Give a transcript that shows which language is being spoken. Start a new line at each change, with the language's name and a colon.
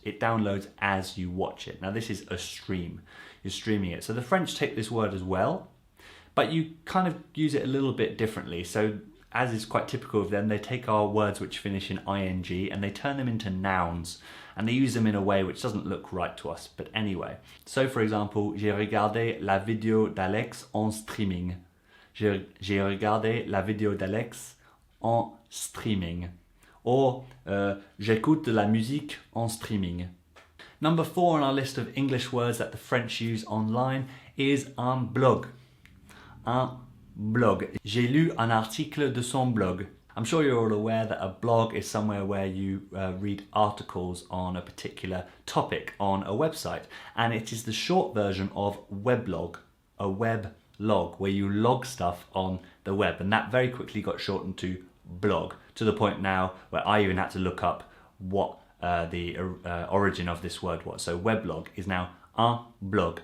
English: It downloads as you watch it. Now this is a stream. You're streaming it. So the French take this word as well, but you kind of use it a little bit differently. So as is quite typical of them, they take our words which finish in ing and they turn them into nouns, and they use them in a way which doesn't look right to us, but anyway.
French: So for example, j'ai regardé la vidéo d'Alex en streaming. J'ai regardé la vidéo d'Alex en streaming. Or j'écoute de la musique en streaming.
English: Number 4 on our list of English words that the French use online is un blog.
French: Un blog. J'ai lu un article de son blog.
English: I'm sure you're all aware that a blog is somewhere where you read articles on a particular topic on a website, and it is the short version of weblog, a weblog, where you log stuff on the web, and that very quickly got shortened to blog, to the point now where I even had to look up what the origin of this word was. So weblog is now un blog.